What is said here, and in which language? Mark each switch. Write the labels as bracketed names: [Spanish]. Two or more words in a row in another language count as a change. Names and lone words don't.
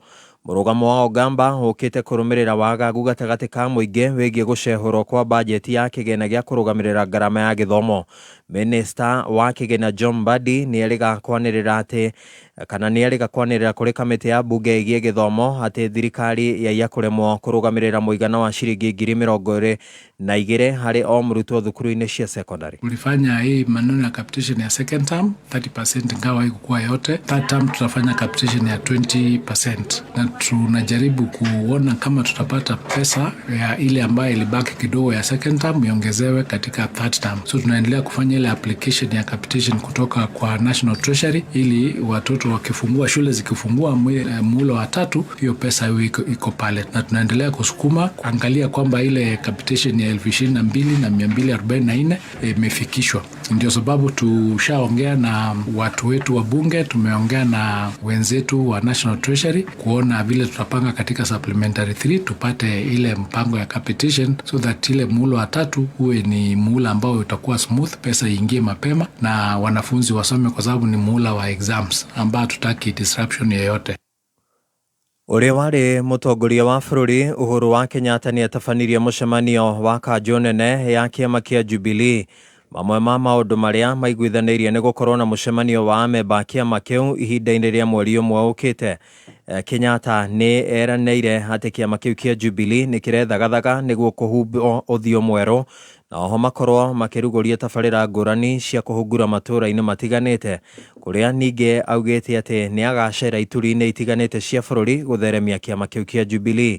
[Kikuyu] Mũrũgamo wa Ogamba ũkĩte kũrũmĩrĩra wagagu gatagatĩ ka mũingĩ wĩgiĩ gũcehũrwo kwa bajeti ya kĩgĩna gĩa kũrũgamĩrĩra ngarama ya gĩthomo. Minister wa kĩgĩna John Mbadi nĩerĩga kwanĩrĩra kũrĩ kamĩtĩ ya mbunge ĩgiĩ gĩthomo atĩ thirikari yaiya kũremwo kũrũgamĩrĩra mũigana wa ciringi 22,000 harĩ o mũrutwo thukuru-inĩ cia secondary. [Swahili] Ulifanya hii maneno ya capitation ya [English] second term [Swahili] 30% ingawa haikuwa yote. [English] Third term [Swahili] tutafanya capitation ya 20% na tunajaribu kuona kama tutapata pesa ya ile ambayo ilibaki kidogo ya [English] second term [Swahili] iongezewe katika [English] third term. [Swahili] So tunaendelea kufanya ile application ya capitation kutoka kwa National Treasury ili watoto wakifungua shule zikifungua muhula wa 3 hiyo pesa iko pale, na tunaendelea kusukuma kuangalia kwamba ile capitation ya 22,244 imefikishwa. Ndio sababu tushaongea na watu wetu wa bunge, tumeongea na wenzetu wa National Treasury kuona vile tutapanga katika supplementary 3 tupate ile mpango ya capitation [English] so that [Swahili] ile muhula wa 3 uwe ni muhula ambao utakuwa smooth, pesa iingie mapema na wanafunzi wasome, kwa sababu ni muhula wa exams ambao tutaki disruption yoyote. [Kikuyu] Uria wari mutongoria wa bururi Uhuru wa Kenyatta ni atabanirie mucemanio wa kanjo nene ya kiama kia Jubilee. Mamwe ma maundu maria maiguithanirie ni gukorwo na mucemanio wa amemba kiama kiu ihinda-ini ria mweri umwe ukite. Kenyatta ni eranĩire atĩ kiama kiu kia Jubilee ni kirethagathaga niguo kuhumba uthio mweru na oho makorwo makĩrugũria tabarĩra ngũrani cia kũhungura matũra-inĩ matiganĩte, kũrĩa ningĩ augĩte atĩ nĩ agacera ituri-inĩ itiganĩte cia bũrũri gũtheremia kiama kiu kia Jubilee.